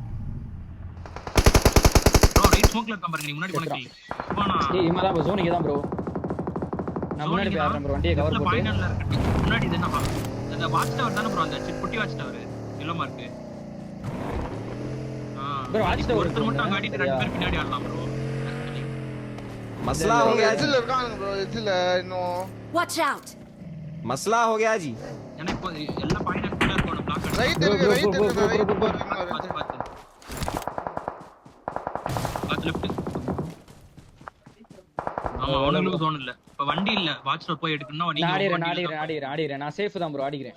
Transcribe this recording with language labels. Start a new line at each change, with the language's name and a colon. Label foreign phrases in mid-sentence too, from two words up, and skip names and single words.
Tamil: ப்ரோ ரைட் ஸ்மோக்ல இருக்க பாருங்க. நீ முன்னாடி போன கில். போனா. ஏய் இவன் தான் ஜோன் இங்க தான் ப்ரோ. நான் முன்னாடி போய் ஆடுறேன் ப்ரோ. வண்டியை கவர் போட்டு. ஃபைனல்ல இருக்கு. முன்னாடி இது என்னப்பா? அந்த
English: watch tower
Tamil: தான ப்ரோ, அந்த குட்டி
English: watch tower. yellow mark. bro watch tower
Tamil: ஒருத்தர் மட்டும் அங்க ஆடிட்டு ரெண்டு பேர் பின்னாடி ஆடலாம் ப்ரோ.
Hindi: मसला हो गया जी।
Tamil: எட்ஜ்ல இருக்காங்க ப்ரோ. எட்ஜ்ல இன்னும்
English: watch out.
Hindi: मसला हो गया जी।
Tamil: ஏன்னா இப்போ எல்லா ஃபைனல் குள்ள இருக்கணும். பிளாக் ரைட் இருக்கு ரைட் இருக்கு ரைட் பாருங்க. பாத்து லெஃப்ட். ஆமா அவனுக்கு ஜோன் இல்ல. இப்ப வண்டி இல்ல.
English: watch tower
Tamil: போய் எடுக்கணும்னா நீங்க ஆடிறேன். நான் சேஃப் தான் ப்ரோ. ஆடிக்கிறேன்.